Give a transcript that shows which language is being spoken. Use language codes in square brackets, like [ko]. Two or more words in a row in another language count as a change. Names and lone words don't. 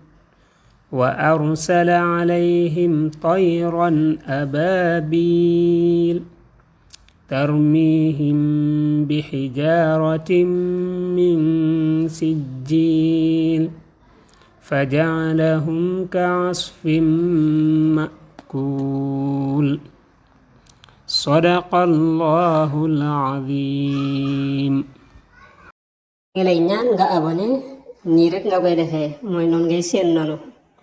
[ar] وأرسل عليهم طيرا أبابيل ترميهم بحجارة من سجيل فجعلهم كعصف مأكول. صدق الله العظيم. [wo] ngi lay ñaan nga abonné nii rek nga koy defee mooy noonu ngay seen noonu